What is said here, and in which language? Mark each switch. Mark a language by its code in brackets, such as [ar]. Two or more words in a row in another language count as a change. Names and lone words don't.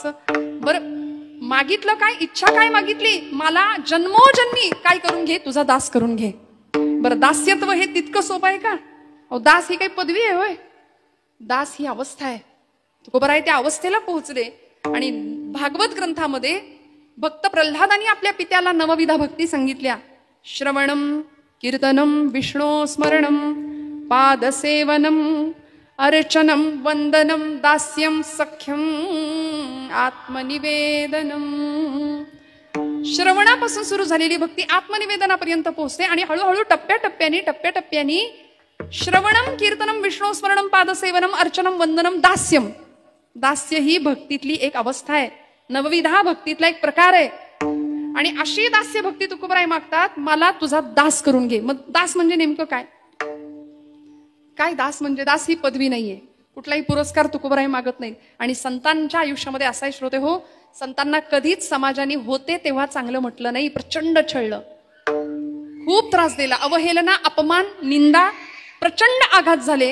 [mr] बरं मागितलं काय, इच्छा काय मागितली, मला जन्मोजन्मी काय करून घे, तुझा दास करून घे. बरं दास्यत्व हे तितकं सोपं आहे का? अहो दास ही काही पदवी आहे होय? दास ही अवस्था आहे. तुकोबराय त्या अवस्थेला पोहोचले. आणि भागवत ग्रंथामध्ये भक्त प्रल्हादानी आपल्या पित्याला नवविधा भक्ती सांगितल्या. [sa] श्रवणम कीर्तनम विष्णू स्मरणम पादसेवनम अर्चनम वंदनम दास्यम सख्यम आत्मनिवेदनम. [mr] श्रवणापासून सुरू झालेली भक्ती आत्मनिवेदनापर्यंत पोहोचते आणि हळूहळू टप्प्याटप्प्यानी [sa] श्रवणम कीर्तनम विष्णू स्मरणम पादसेवनम अर्चनम वंदनम दास्यम. [mr] दास्य ही भक्तीतली एक अवस्था आहे, नवविधा भक्तीतला एक प्रकार आहे. आणि अशी दास्य भक्ती तुकोबराय मागतात, मला तुझा दास करून घे. मग दास म्हणजे नेमकं काय? काय दास म्हणजे? दास ही पदवी नाहीये, कुठलाही पुरस्कार तुकोबराय मागत नाहीत. आणि संतांच्या आयुष्यामध्ये असाही श्रोते हो, संतांना कधीच समाजाने होते तेव्हा चांगलं म्हटलं नाही, प्रचंड छळलं, खूप त्रास दिला, अवहेलना, अपमान, निंदा, प्रचंड आघात झाले.